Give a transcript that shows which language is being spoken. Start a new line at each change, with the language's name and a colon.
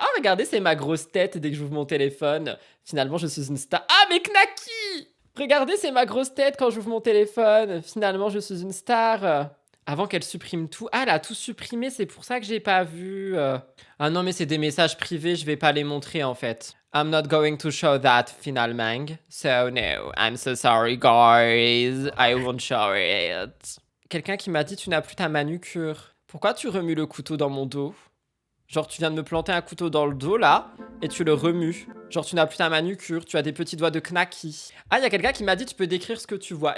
French: Ah, regardez, c'est ma grosse tête dès que j'ouvre mon téléphone. Finalement, je suis une star. Ah, mais Knacky! Regardez, c'est ma grosse tête quand j'ouvre mon téléphone. Finalement, je suis une star. Avant qu'elle supprime tout. Ah, elle a tout supprimé, c'est pour ça que j'ai pas vu. Ah non, mais c'est des messages privés, je vais pas les montrer en fait.
English: I'm not going to show that
French: finalement.
English: So no, I'm so sorry guys. I won't show it.
French: Quelqu'un qui m'a dit tu n'as plus ta manucure. Pourquoi tu remues le couteau dans mon dos? Genre tu viens de me planter un couteau dans le dos là et tu le remues. Genre tu n'as plus ta manucure, tu as des petits doigts de knacky. Ah, il y a quelqu'un qui m'a dit tu peux décrire ce que tu vois.